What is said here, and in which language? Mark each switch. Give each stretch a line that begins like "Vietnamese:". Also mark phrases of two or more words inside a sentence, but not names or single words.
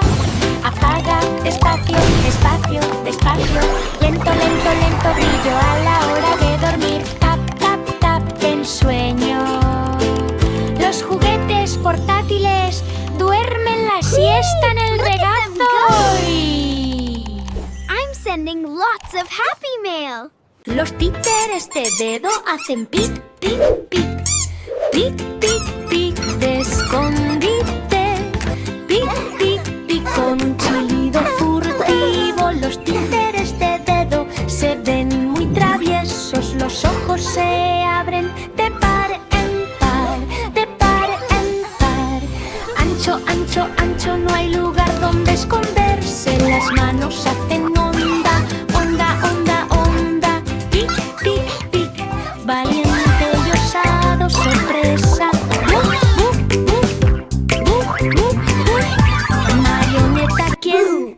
Spanish: Apaga, despacio, despacio, despacio. Lento, lento, lento, brillo a la hora de dormir. Tap, tap, tap, en sueño. Los juguetes portátiles duermen la siesta en el regazo.
English: I'm sending lots of happy mail.
Spanish: Los títeres de dedo hacen pic, pic, pic. Pic, pic, pic, de escondite. Pic, pic, pic, con un chillido furtivo. Los títeres de dedo se ven muy traviesos. Los ojos se abren de par en par, de par en par. Ancho, ancho, ancho, no hay lugar donde esconderse. Las manos hacen onda, onda, onda, onda. Pic, pic, pic, valiente y osado, sorpresa. Marioneta, ¿quién?